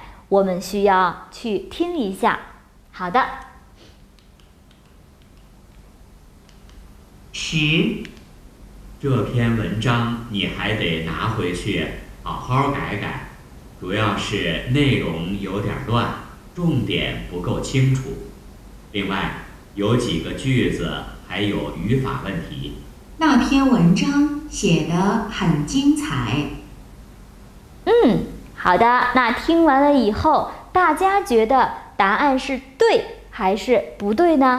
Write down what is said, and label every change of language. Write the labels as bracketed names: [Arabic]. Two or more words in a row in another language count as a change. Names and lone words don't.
[Chinese] 我們需要去聽一下。好的。 10. 這篇文章你還得拿回去好好改改，主要是內容有點亂，重點不夠清楚。另外，有幾個句子還有語法問題。那篇文章寫得很精彩。好的，那聽完了以後，大家覺得答案是對還是不對呢？